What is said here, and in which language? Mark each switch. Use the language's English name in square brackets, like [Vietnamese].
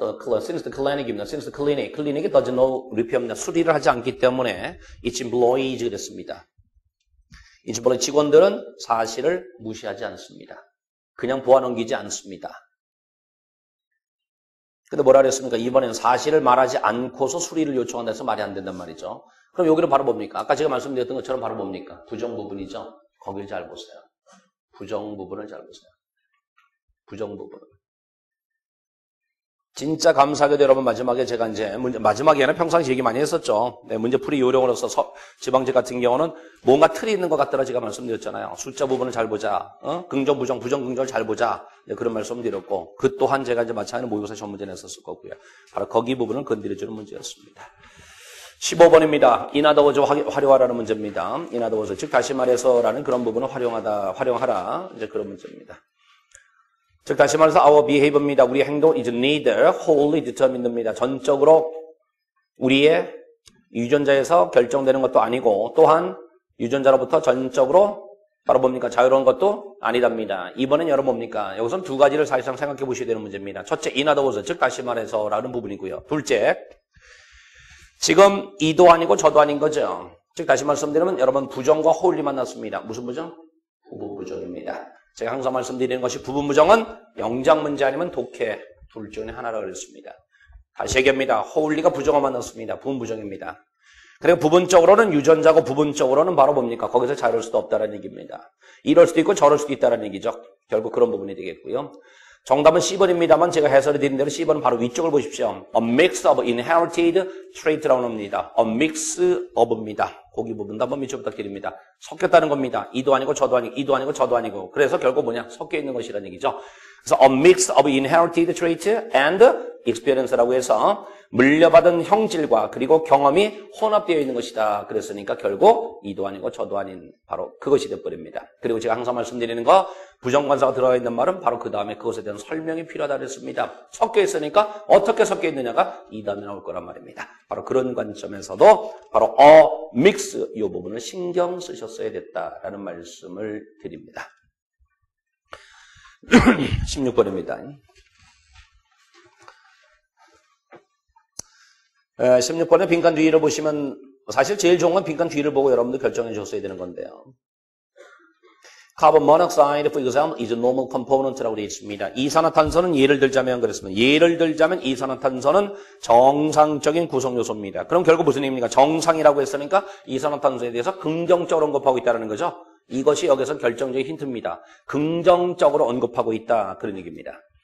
[English] Since the clinic입니다. Since the clinic does no repair입니다. [Korean] 수리를 하지 않기 때문에 [English] its employees [Korean] 그랬습니다. [English] its employee [Korean] 직원들은 사실을 무시하지 않습니다. 그냥 보아넘기지 않습니다. 근데 뭐라 그랬습니까? 이번에는 사실을 말하지 않고서 수리를 요청한다 해서 말이 안 된단 말이죠. 그럼 여기는 바로 뭡니까? 아까 제가 말씀드렸던 것처럼 바로 뭡니까? 부정 부분이죠. 거길 잘 보세요. 부정 부분을 잘 보세요. 부정 부분을. 진짜 감사하게도 여러분 마지막에 제가 이제 마지막에는 평상시 얘기 많이 했었죠. 네, 문제풀이 요령으로서 지방제 같은 경우는 뭔가 틀이 있는 것 같더라 제가 말씀드렸잖아요. 숫자 부분을 잘 보자. 긍정, 부정, 부정, 긍정을 잘 보자. 네, 그런 말씀드렸고 그 또한 제가 이제 마찬가지로 모의고사 시험 문제 냈었을 거고요. 바로 거기 부분을 건드려주는 문제였습니다. 15번입니다. [English] in other words 활용하라는 문제입니다. in other words [Korean] 즉 다시 말해서라는 그런 부분을 활용하라 이제 그런 문제입니다. 즉 다시 말해서 [English] our behavior [Korean] 입니다. 우리의 행동 [English] is neither wholly determined입니다. [Korean] 전적으로 우리의 유전자에서 결정되는 것도 아니고 또한 유전자로부터 전적으로 바로 뭡니까? 자유로운 것도 아니답니다. 이번엔 여러분 뭡니까? 여기서는 두 가지를 사실상 생각해 보셔야 되는 문제입니다. 첫째, [English] in other words, [Korean] 즉 다시 말해서라는 부분이고요. 둘째, 지금 이도 아니고 저도 아닌 거죠. 즉 다시 말씀드리면 여러분 부정과 wholly 만났습니다. 무슨 부정? 부부부정입니다. 제가 항상 말씀드리는 것이 부분부정은 영장 문제 아니면 독해 둘 중에 하나라고 그랬습니다. 다시 얘기합니다. wholly가 부정어 만났습니다. 부분부정입니다. 그리고 부분적으로는 유전자고 부분적으로는 바로 뭡니까? 거기서 자유로울 수도 없다는 얘기입니다. 이럴 수도 있고 저럴 수도 있다는 얘기죠. 결국 그런 부분이 되겠고요. 정답은 C번입니다만 제가 해설해 드린 대로 C번은 바로 위쪽을 보십시오. [English] A mix of inherited trait라고 합니다. A mix of입니다. [Korean] 거기 부분도 한번 밑줄 부탁드립니다. 섞였다는 겁니다. 이도 아니고 저도 아니고 이도 아니고 저도 아니고 그래서 결국 뭐냐? 섞여 있는 것이라는 얘기죠. 그래서 [English] a mix of inherited trait and experience [Korean] 라고 해서 물려받은 형질과 그리고 경험이 혼합되어 있는 것이다. 그랬으니까 결국 이도 아니고 저도 아닌 바로 그것이 되어버립니다. 그리고 제가 항상 말씀드리는 거 부정관사가 들어가 있는 말은 바로 그 다음에 그것에 대한 설명이 필요하다 그랬습니다. 섞여 있으니까 어떻게 섞여 있느냐가 이 다음에 나올 거란 말입니다. 바로 그런 관점에서도 바로 a mix 이 부분을 신경 쓰셨어야 됐다라는 말씀을 드립니다. 16번입니다. 16번에 빈칸 뒤를 보시면 사실 제일 좋은 건 빈칸 뒤를 보고 여러분들 결정해 주셨어야 되는 건데요. [English] Carbon monoxide, for example, is a normal component라고 되어 있습니다. [Korean] 이산화탄소는 예를 들자면 그랬습니다. 예를 들자면 이산화탄소는 정상적인 구성 요소입니다. 그럼 결국 무슨 얘기입니까? 정상이라고 했으니까 이산화탄소에 대해서 긍정적으로 언급하고 있다는 거죠. 이것이 여기서 결정적인 힌트입니다. 긍정적으로 언급하고 있다. 그런 얘기입니다.